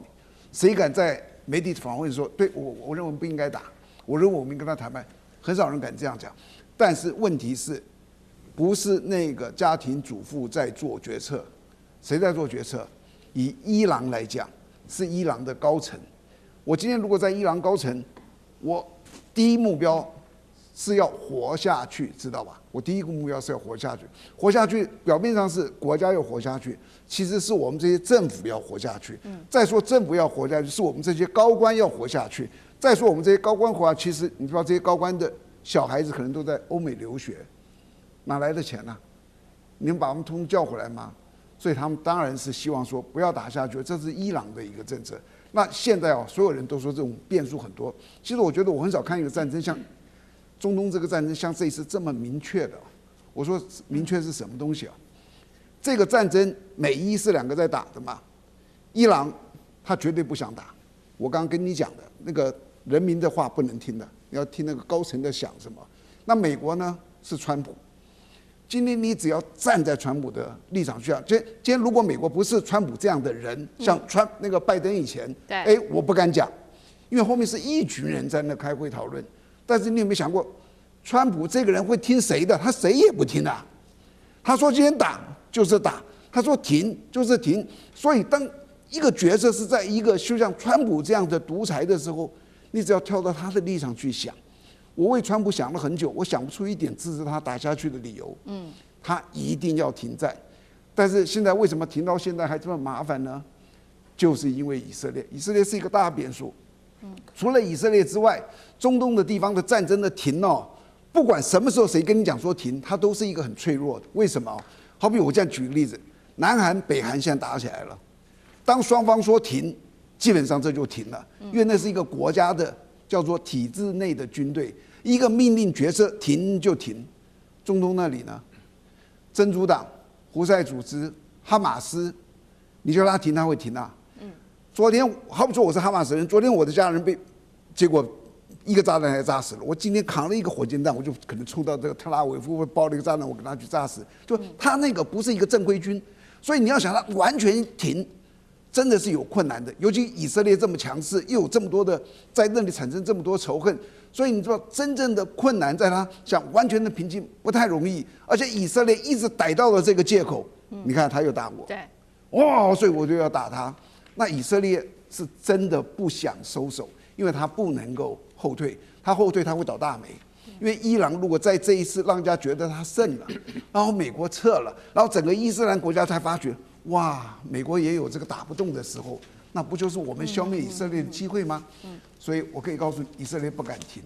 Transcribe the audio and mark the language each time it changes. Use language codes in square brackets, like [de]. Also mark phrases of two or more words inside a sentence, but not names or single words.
[zh] 誰敢在媒體訪問說，對我認為不應該打，我認為我們應該跟他談判，很少人敢這樣講。但是問題是，不是那個家庭主婦在做決策，誰在做決策？以伊朗來講，是伊朗的高層。我今天如果在伊朗高層，我第一目標是要活下去，知道吧？我第一個目標是要活下去。活下去，表面上是國家要活下去，其實是我們這些政府要活下去。再說政府要活下去，是我們這些高官要活下去。再說我們這些高官活下去，其實你知道這些高官的小孩子可能都在歐美留學，哪來的錢呢？你們把他們通通叫回來嗎？所以他們當然是希望說不要打下去，這是伊朗的一個政策。那現在所有人都說这種變數很多。其實我覺得我很少看一個戰爭像中東這個戰爭像這一次這麼明確的。我說明確是什麼東西啊？這個戰爭美伊是兩個在打的嘛，伊朗他絕對不想打。我剛剛跟你講的那個人民的話不能聽的，你要聽那個高層的想什麼。那美國呢是川普。今天你只要站在川普的立場去講，今天如果美國不是川普這樣的人，像那個拜登以前，我不敢講，因為後面是一群人在那開會討論。但是你有沒有想過，川普這個人會聽誰的？他誰也不聽啊。他說今天打就是打，他說停就是停。所以當一個決策是在一個就像川普這樣的獨裁的時候，你只要跳到他的立場去想。我為川普想了很久，我想不出一點支持他打下去的理由。他一定要停戰，但是現在為什麼停到現在還這麼麻煩呢？就是因為以色列，以色列是一個大變數。除了以色列之外，中東的地方的戰爭的停哦，不管什麼時候誰跟你講說停，它都是一個很脆弱的。為什麼？好比我這樣舉個例子，南韓、北韓現在打起來了，當雙方說停，基本上這就停了，因為那是一個國家的叫做體制內的軍隊。一個命令決策停就停。中東那裡呢，真主黨、胡塞組織、哈馬斯，你叫他停他會停啊。昨天好比說我是哈馬斯人，昨天我的家人結果一個炸彈還炸死了。我今天扛了一個火箭彈，我就可能衝到這個特拉維夫，包了一個炸彈，我給他去炸死。就他那個不是一個正規軍，所以你要想他完全停，真的是有困難的。尤其以色列這麼強勢，又有這麼多的在那裡產生這麼多仇恨。所以你知道真正的困難在他想完全的平靜不太容易，而且以色列一直逮到了這個借口。你看他又打我，對，哇，所以我就要打他。那以色列是真的不想收手，因為他不能夠後退，他後退他會倒大霉。因為伊朗如果在這一次讓人家覺得他勝了，然後美國撤了，然後整個伊斯蘭國家才發覺，哇，美國也有這個打不動的時候。那不就是我們消滅以色列的機會嗎？所以我可以告訴你，以色列不敢停。